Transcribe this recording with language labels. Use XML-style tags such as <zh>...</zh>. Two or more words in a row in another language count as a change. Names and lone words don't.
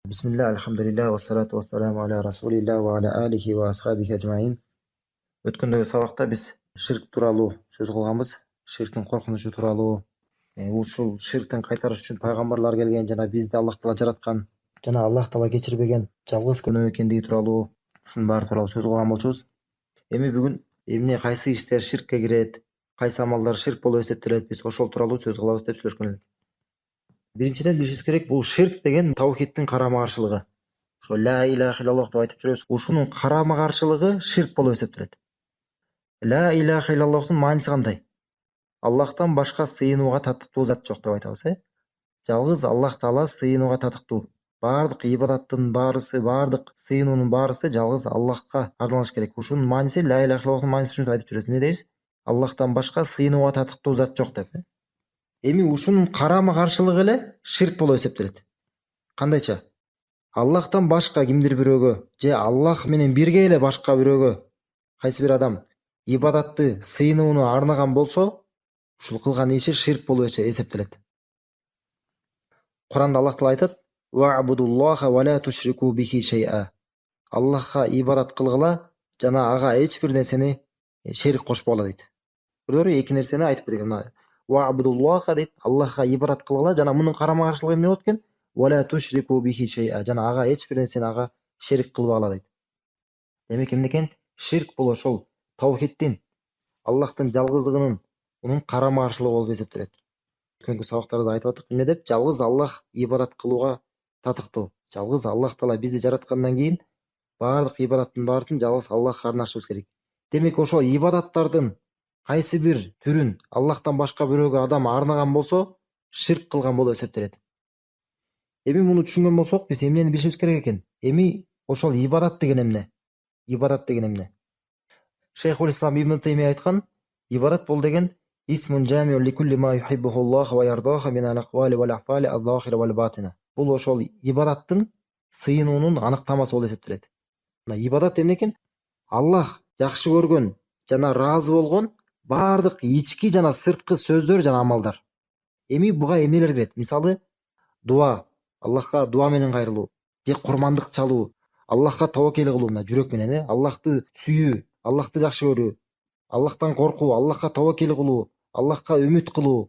<ar>بسم الله، الحمد لله، والصلاة والسلام على رسول الله وعلى آله وأصحابه أجمعين.</ar> <ky>Өткөндөгү сабакта биз ширк тууралуу сөз кылганбыз. Ширктин коркунучу тууралуу. Ушул ширктен кайтарыш үчүн пайгамбарлар келген жана бизди Аллах Таала жараткан жана Аллах Таала кечирбеген жалгыз күнөө экендиги тууралуу ушунун баары тууралуу сөз кылган болчубуз. Эми бүгүн эмне кайсы иштер ширкке кирет, кайсы амалдар ширк болуп эсептелет, биз ошол тууралуу сөз кылабыз деп сүйлөшкөн элек. Биринчиден билишибиз керек, бул ширк деген таухидтин карама каршылыгы. Ошо</ky> <ar>لا إله إلا الله</ar> <ky>деп айтып жүрөбүз. Ушунун карама каршылыгы ширк болуп эсептелет.</ky> <ar>لا إله إلا الله</ar> <ky>мааниси кандай? Аллахтан башка сыйынууга татыктуу зат жок деп айтабыз, Жалгыз Аллах Таала сыйынууга татыктуу. Бардык ибадаттын баарысы, бардык сыйынуунун баарысы жалгыз Аллахка арналыш керек. Ушунун мааниси</ky> <ar>لا إله إلا الله</ar> <ky>мааниси ушинтип айтып жүрөбүз. Эмне дейбиз? Аллахтан башка сыйынууга татыктуу зат жок деп. Эми ушунун карама каршылыгы эле ширк болуп эсептелет. Кандайча? Аллахтан башка кимдир бирөөгө же Аллах менен бирге эле башка бирөөгө кайсы бир адам ибадатты, сыйынууну арнаган болсо, ушул кылган иши ширк болуп эсептелет. Куранда Аллах Таала айтат:</ky> <ar>"واعبدوا الله ولا تشركوا به شيئا".</ar> <ky>Аллахка ибадат кылгыла жана ага эч бир нерсени шерик кошпогула дейт. Бирөөрү эки нерсени айтып берген. Ва'будуллаха дейт, Аллахка ибадат кылгыла жана мунун карама каршылыгы эмне болот экен?</ky> <ar>ولا تشركوا به شيئا,</ar> <ky>жана ага эч бир нерсени ага шерик кылбагыла дейт. Демек эмне экен? Ширк бул ошол таухидтин, Аллахтын жалгыздыгынын унун карама каршылыгы болуп эсептелет. Өткөнкү сабактарда айтып аттык, эмне деп? Жалгыз Аллах ибадат кылууга татыктуу. Жалгыз Аллах Таала бизди жараткандан кийин бардык ибадаттын баарысын жалгыз Аллахка арнашыбыз керек. Демек ошо ибадаттардын кайсы бир түрүн Аллахтан башка бирөөгө адам арнаган болсо, ширк кылган болуп эсептелет. Эми муну түшүнгөн болсок, биз эмнени билишибиз керек экен? Эми ошол ибадат деген эмне? Ибадат деген эмне? Шейхул Ислам Ибн Таймия айткан, ибадат бул деген</ky> <ar>اسم جامع لكل ما يحبه الله ويرضاه من الأقوال والأفعال الظاهرة والباطنة.</ar> <ky>Бул ошол ибадаттын сыйынуунун аныктамасы болуп эсептелет. Ибадат эмне экен? Аллах жакшы көргөн жана ыраазы болгон бардык ички жана сырткы сөздөр жана амалдар. Эми буга эмнелер кирет? Мисалы, дуа, Аллахка дуа менен кайрылуу, же курмандык чалуу, Аллахка табакел кылуу, жүрөк менен, Аллахты сүйүү, Аллахты жакшы көрүү, Аллахтан коркуу, Аллахка табакел кылуу, Аллахка үмүт кылуу.</ky>